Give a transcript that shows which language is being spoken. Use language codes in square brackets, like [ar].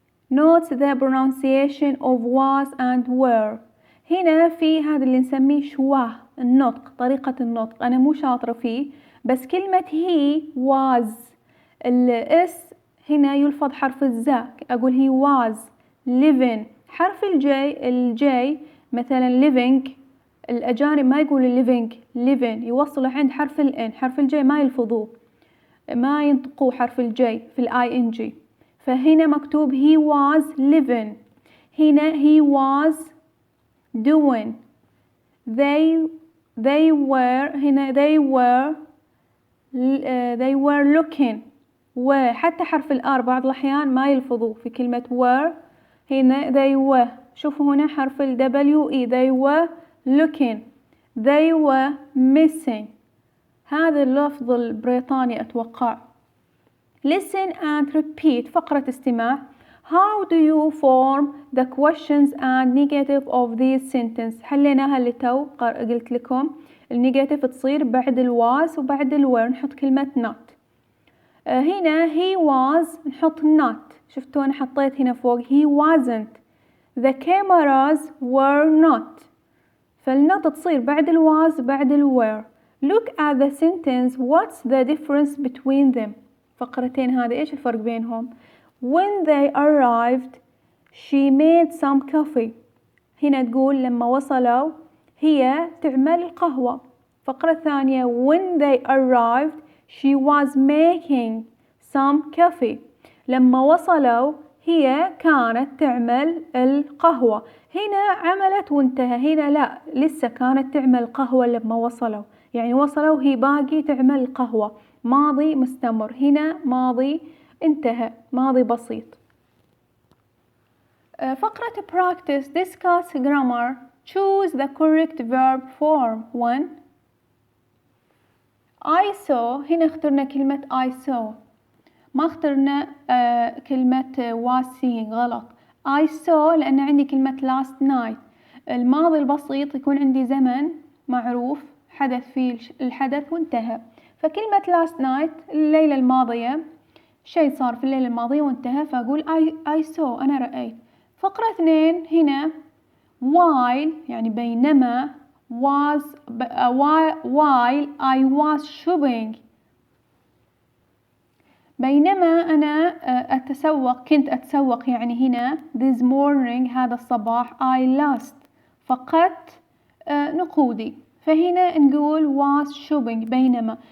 [en] Notes the pronunciation of was and were. [ar] هنا في هذا اللي نسميه شواه النطق، طريقة النطق أنا مو شاطرة فيه، بس كلمة he was الاس هنا يلفظ حرف الزاء، أقول [en] he was living. [ar] حرف الجي مثلا living الأجانب ما يقولوا living يوصلوا عند حرف الان، حرف الجي ما يلفظوه ما ينطقوا حرف الجي في الاي ان جي. فهنا مكتوب [en] he was living، هنا he was doing، they were هنا they were looking. [ar] وحتى حرف الآر بعض الأحيان ما يلفظوه في كلمة were. [en] هنا they were، [ar] شوفوا هنا حرف ال [en] WE they were looking they were missing. [ar] هذا اللفظ البريطاني أتوقع. [en] Listen and repeat [ar] فقرة استماع. [en] How do you form the questions and negative of these sentences؟ [ar] حليناها اللي تو قلت لكم النيجاتيف تصير بعد الواز وبعد الوير نحط كلمة not. هنا he was نحط not، شفتوا أنا حطيت هنا فوق [en] he wasn't. The cameras were not، [ar] فالنوت تصير بعد الواز بعد الوير. [en] Look at the sentence. What's the difference between them؟ [ar] فقرتين هذه إيش الفرق بينهم؟ [en] When they arrived she made some coffee. [ar] هنا تقول لما وصلوا هي تعمل القهوة. فقرة ثانية [en] when they arrived she was making some coffee. [ar] لما وصلوا هي كانت تعمل القهوة. هنا عملت وانتهى، هنا لا لسه كانت تعمل قهوة لما وصلوا. يعني وصلوا وهي باقي تعمل القهوة. ماضي مستمر، هنا ماضي انتهى، ماضي بسيط. [en] فقرة practice discuss grammar. Choose the correct verb form. 1. I saw. [ar] هنا اخترنا كلمة I saw، ما اخترنا كلمة was seeing، غلط. [en] I saw [ar] لأن عندي كلمة [en] last night. [ar] الماضي البسيط يكون عندي زمن معروف حدث فيه الحدث وانتهى، فكلمة last night الليلة الماضية، شيء صار في الليلة الماضية وانتهى، فأقول I saw، أنا رأيت. فقرة 2 هنا while يعني بينما [en] while I was shopping، [ar] بينما أنا كنت أتسوق، يعني هنا this morning هذا الصباح I lost فقدت نقودي، فهنا نقول was shopping بينما.